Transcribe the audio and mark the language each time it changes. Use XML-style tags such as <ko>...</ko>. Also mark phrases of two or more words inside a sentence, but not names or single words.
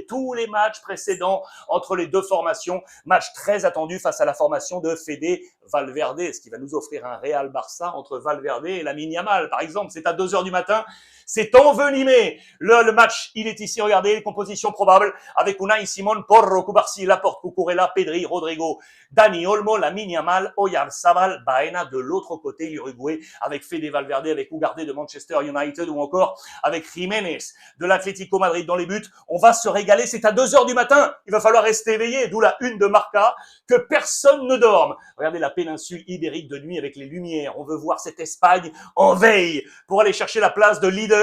<fr>Tous les matchs précédents entre les deux formations, match très attendu face à la formation de Fede Valverde, ce qui va nous offrir un Real Barça entre Valverde et Lamine Yamal, par exemple. C'est à 2h du matin. C'est envenimé. Le match, il est ici. Regardez les compositions probables avec Unai Simon, Porro, Cubarsí, Laporte, Cucurella, Pedri, Rodrigo, Dani Olmo, Lamine Yamal, Oyarzabal, Baena. De l'autre côté, l'Uruguay avec Fede Valverde, avec Ugarte de Manchester United ou encore avec Jiménez de l'Atlético Madrid dans les buts. On va se régaler. C'est à 2h du matin. Il va falloir rester éveillé. D'où la une de Marca. Que personne ne dorme. Regardez la péninsule ibérique de nuit avec les lumières. On veut voir cette Espagne en veille pour aller chercher la place de leader.</fr>